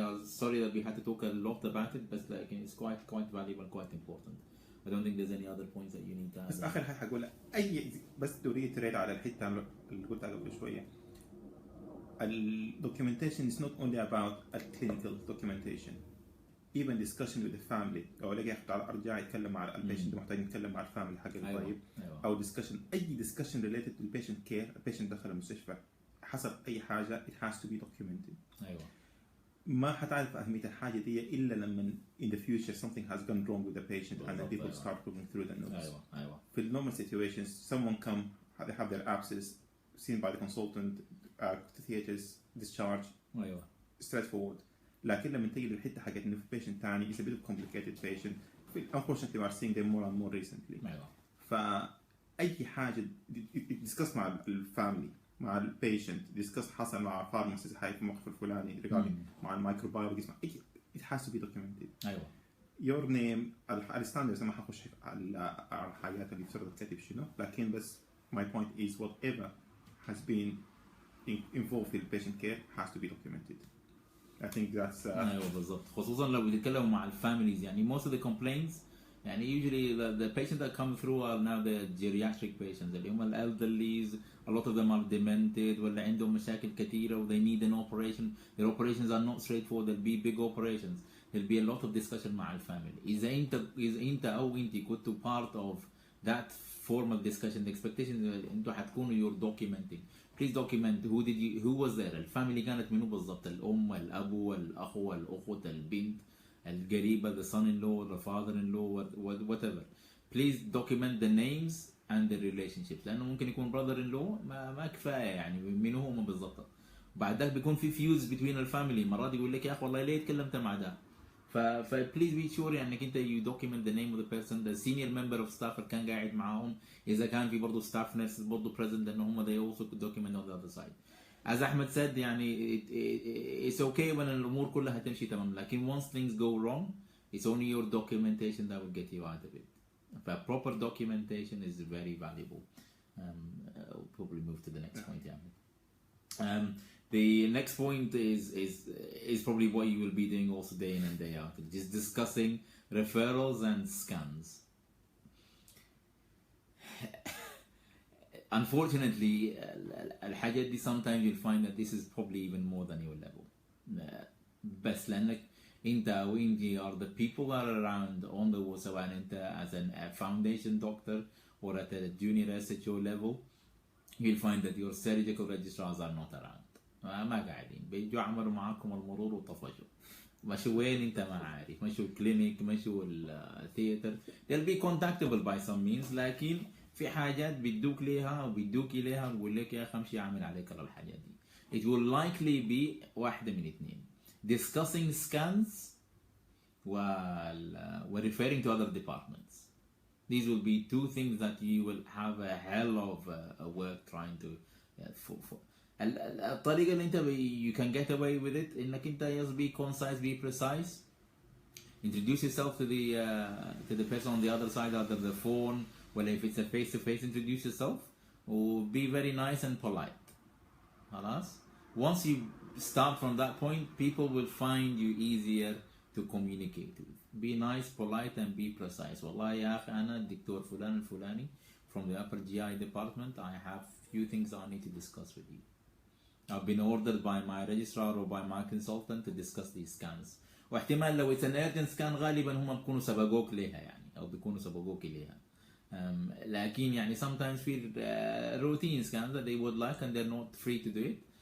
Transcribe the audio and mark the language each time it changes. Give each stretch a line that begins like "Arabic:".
English: I was sorry that we had to talk a lot about it, but like it's quite valuable and quite important. I don't think there's any other points that you need to add.
Arabic: بس آخر حاجة هقولها بس تريد على الحتة اللي قلتها قبل شوية.
English: Documentation is not only about a clinical documentation. Even discussion with the family.
Arabic: أو ألاقي على أرجع يتكلم مع البيشنت محتاج يتكلم مع الفاميلي حق الطيب. أو أي
English: discussion related to the patient care.
Arabic: البيشنت دخل المستشفى حصل أي حاجة
English: it has to be documented.
Arabic: ما حتعرف أهمية الحاجة دي إلا لما
English: in the future something has gone wrong with the patient and then people start looking through the notes. في normal situations someone come they have their abscess seen by the consultant to theaters discharge straightforward.
Arabic: لكن لما تيجي للحتة حقت إنه في patient تاني
English: is a bit of complicated patient. Unfortunately we are seeing them more and more recently.
Arabic: فأي حاجة discuss مع الفاميلي مع البيشنت ديسكس حصل مع فارماسيست هاي في الموقف الفلاني regarding مع الميكروبيولوجي
English: it has to be documented. your name الستاندرز
Arabic: ما حخش على الحاجات اللي بتصير تكتب شنو لكن بس
English: my point is whatever has been involved in patient care has to be documented. I think that's
Arabic: ايوه بالضبط خصوصا لو بتتكلموا مع الفاميليز يعني
English: most of the complaints يعني usually the patients that come through are now the geriatric patients
Arabic: اللي هم
English: elderlies. A lot of them are demented
Arabic: ولا عندهم مشاكل كثيرة و
English: they need an operation. Their operations are not straightforward. There'll be big operations. There'll be a lot of discussion
Arabic: مع الفاميلي. إذا أنت أو أنت كنتوا
English: part of that formal discussion the expectation
Arabic: أنتوا حتكونوا
English: you're documenting. Please document who was there.
Arabic: الفاميلي كانت منو بالضبط الأم الأبو الأخو الأخت البنت القريبة
English: the son-in-law the father-in-law whatever. Please document the names and the relationships
Arabic: لأنه ممكن يكون brother-in-law ما كفاية يعني من هم بالضبط. بعد ذلك بيكون في
English: fuse between
Arabic: الفاميلي مرات يقول لك يا أخي والله ليه تكلمت مع ده.
English: please be sure يعني أنت you document the name of the person the senior member of staff
Arabic: اللي كان قاعد معاهم إذا كان في برضه
English: staff nurses برضه present
Arabic: لأنه هم
English: they also could document on the other side. As Ahmed said يعني it's okay when
Arabic: الأمور كلها تمشي تمام لكن
English: once things go wrong it's only your documentation that will get you out of it. But proper documentation is very valuable. We'll probably move to the next point. Yeah. The next point is probably what you will be doing also day in and day out. Just discussing referrals and scans. Unfortunately,
Arabic: الحاجات دي
English: sometimes you'll find that this is probably even more than your level.
Arabic: بس لأنك انت او انتي
English: are the people that are around on the ward
Arabic: سواء انت
English: as a foundation doctor or at a junior SHO level you'll find that your surgical registrars are not around.
Arabic: ما قاعدين بيجوا عملوا معاكم المرور وطفشوا مشوا وين انت ما عارف مشوا الكلينيك مشوا الثياتر
English: they'll be contactable by some means
Arabic: لكن في حاجات بيدوك ليها او بيدوك اليها ويقول لك يا اخي امشي اعمل عليك الحاجات دي.
English: It will likely be
Arabic: واحدة من اثنين
English: discussing scans we're referring to other departments. These will be two things that you will have a hell of work trying to
Arabic: الطريقة اللي انت
English: you can get away with it
Arabic: انك انت
English: just be concise be precise introduce yourself to the person on the other side of the phone well if it's a face to face introduce yourself or be very nice and polite. خلاص once you start from that point people will find you easier to communicate with. Be nice, polite and be precise.
Arabic: والله يا أخي أنا الدكتور فلان الفلاني
English: from the upper GI department I have few things I need to discuss with you. I've been ordered by my registrar or by my consultant to discuss these scans.
Arabic: واحتمال لو
English: it's an urgent scan
Arabic: غالبا هم بيكونوا سبقوك ليها يعني أو بيكونوا سبقوك ليها. لكن يعني
English: sometimes في routine scans that they would like and they're not free to do it.